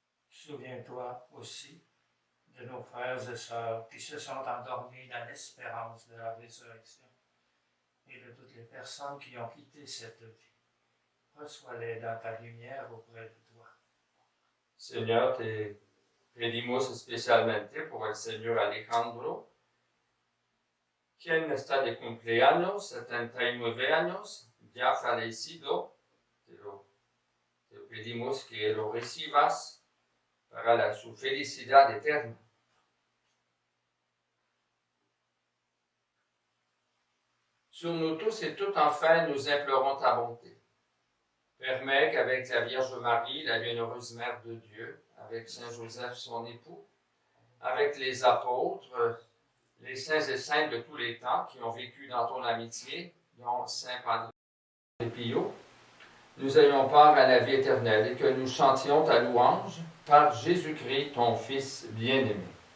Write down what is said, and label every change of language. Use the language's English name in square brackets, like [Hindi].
[French] Souviens-toi aussi de nos frères et sœurs qui se sont endormis dans l'espérance de la résurrection et de toutes les personnes qui ont quitté cette vie. Reçois-les dans ta lumière auprès de toi. [Spanish] Señor, te pedimos especialmente por el señor Alejandro, quien está de cumpleaños, 79 años, ya fallecido. Te pedimos que lo recibas para su felicidad eterna. [French] Sur nous tous et toutes, enfin, nous implorons ta bonté. Permets qu'avec la Vierge Marie, la bienheureuse Mère de Dieu, avec Saint Joseph, son époux, avec les apôtres, les saints et saintes de tous les temps qui ont vécu dans ton amitié, dont Saint Padre Pio, nous ayons part à la vie éternelle et que nous chantions ta louange par Jésus-Christ, ton Fils bien-aimé.